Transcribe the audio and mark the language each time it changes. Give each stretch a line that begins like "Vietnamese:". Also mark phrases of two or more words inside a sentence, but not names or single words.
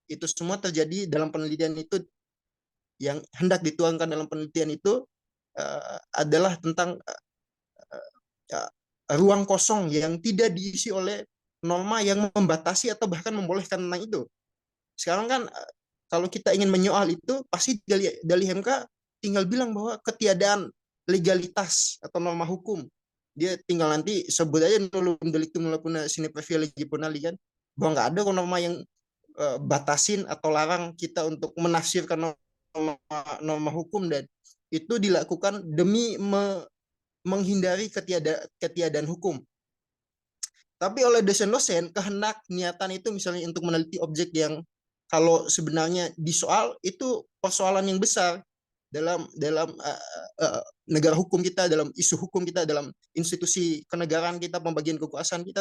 Indonesian: Itu semua terjadi dalam penelitian itu yang hendak dituangkan dalam penelitian itu adalah tentang ruang kosong yang tidak diisi oleh norma yang membatasi atau bahkan membolehkan tentang itu. Sekarang kan kalau kita ingin menyoal itu, pasti dari MK tinggal bilang bahwa ketiadaan legalitas atau norma hukum. Dia tinggal nanti sebut aja
Latin: nullum delictum nulla sine praevia legi punali
Indonesian: kan, bahwa nggak ada norma yang batasin atau larang kita untuk menafsirkan norma hukum, dan itu dilakukan demi menghindari ketiadaan hukum. Tapi oleh dosen-dosen, kehendak niatan itu misalnya untuk meneliti objek yang kalau sebenarnya disoal itu persoalan yang besar dalam negara hukum kita, dalam isu hukum kita, dalam institusi kenegaraan kita, pembagian kekuasaan kita.